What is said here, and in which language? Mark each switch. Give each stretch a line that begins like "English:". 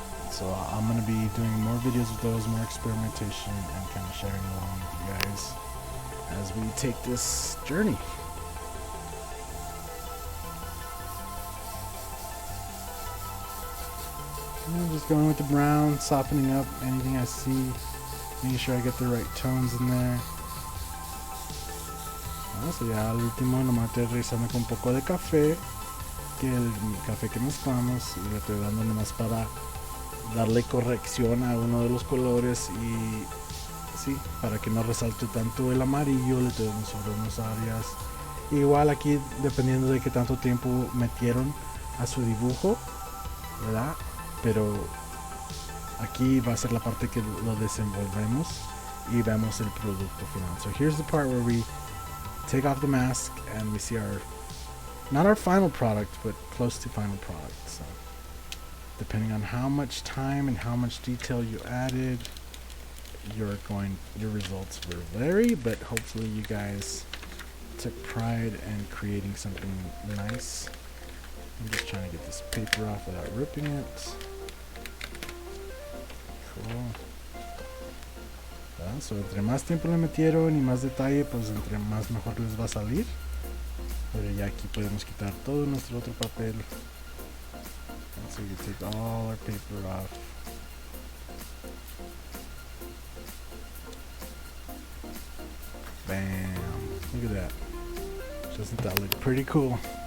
English: So I'm going to be doing more videos with those, more experimentation, and kind of sharing along with you guys as we take this journey. Just going with the brown, softening up anything I see, making sure I get the right tones in there.
Spanish: So ya al último nomás estoy revisando con un poco de café, que el café que mezclamos, y le estoy dando nomás para darle corrección a uno de los colores, y sí, para que no resalte tanto el amarillo, le estoy dando sobre unas áreas. Igual aquí, dependiendo de qué tanto tiempo metieron a su dibujo, ¿verdad? Pero aquí va a ser la parte que lo desenvolvemos y vemos el producto final.
English: So here's the part where we take off the mask and we see our, not our final product, but close to final product. So depending on how much time and how much detail you added, your results will vary, but hopefully you guys took pride in creating something nice I'm just trying to get this paper off without ripping it. Cool.
Spanish: So, entre más tiempo le metieron y más detalle, pues entre más mejor les va a salir. Pero ya aquí podemos quitar todo nuestro otro papel.
English: And so you take all our paper off. Bam! Look at that. Doesn't that look pretty cool?